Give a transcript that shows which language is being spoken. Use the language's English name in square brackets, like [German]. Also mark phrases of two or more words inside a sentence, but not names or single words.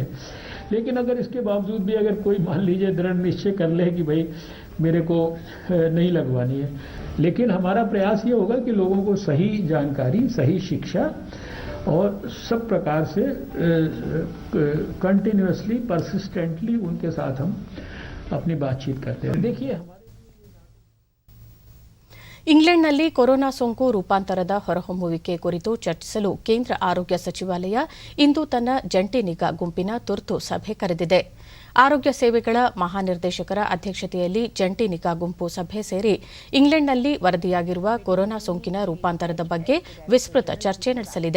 [Hindi] लेकिन अगर इसके बावजूद भी अगर कोई मान लीजिए दृढ़ निश्चय कर ले कि भाई मेरे को नहीं लगवानी है, लेकिन हमारा प्रयास ये होगा कि लोगों को सही जानकारी, सही शिक्षा और सब प्रकार से [English] continuously persistently [Hindi] उनके साथ हम अपनी बातचीत करते हैं. देखिए [Kannada] ಇಂಗ್ಲೆಂಡ್ನಲ್ಲಿ ಕೊರೋನಾ ಸೋಂಕು ರೂಪಾಂತರದ ಹೊರಹೊಮ್ಮುವಿಕೆ ಕುರಿತು ಚರ್ಚಿಸಲು ಕೇಂದ್ರ ಆರೋಗ್ಯ ಸಚಿವಾಲಯ ಇಂದು ತನ್ನ ಜಂಟಿ ನಿಗಾ ಗುಂಪಿನ ತುರ್ತು ಸಭೆ ಕರೆದಿದೆ. ಆರೋಗ್ಯ ಸೇವೆಗಳ ಮಹಾನಿರ್ದೇಶಕರ ಅಧ್ಯಕ್ಷತೆಯಲ್ಲಿ ಜಂಟಿ ನಿಗಾ ಗುಂಪು ಸಭೆ ಸೇರಿ ಇಂಗ್ಲೆಂಡ್ನಲ್ಲಿ ವರದಿಯಾಗಿರುವ ಕೊರೋನಾ ಸೋಂಕಿನ ರೂಪಾಂತರದ ಬಗ್ಗೆ ವಿಸ್ತೃತ ಚರ್ಚೆ ನಡೆಸಲಿದೆ.